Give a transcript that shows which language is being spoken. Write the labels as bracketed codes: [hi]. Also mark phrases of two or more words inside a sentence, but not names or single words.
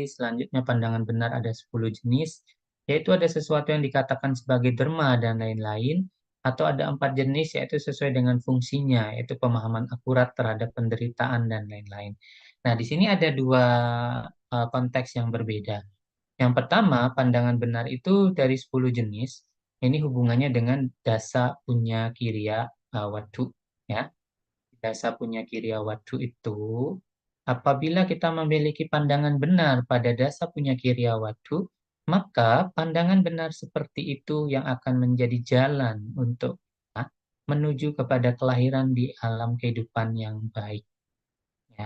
[id] Selanjutnya pandangan benar ada 10 jenis, yaitu ada sesuatu yang dikatakan sebagai dharma dan lain-lain, atau ada 4 jenis yaitu sesuai dengan fungsinya, yaitu pemahaman akurat terhadap penderitaan dan lain-lain. Nah, di sini ada 2 konteks yang berbeda. Yang pertama, pandangan benar itu dari 10 jenis, ini hubungannya dengan [pi] dasa punya kiriya wadhu, [id] ya. [pi] Dasa punya kiriya wadhu [id] itu, apabila kita memiliki pandangan benar pada [pi] dasa punya kiriya wadhu, [id] maka pandangan benar seperti itu yang akan menjadi jalan untuk kita menuju kepada kelahiran di alam kehidupan yang baik. Ya.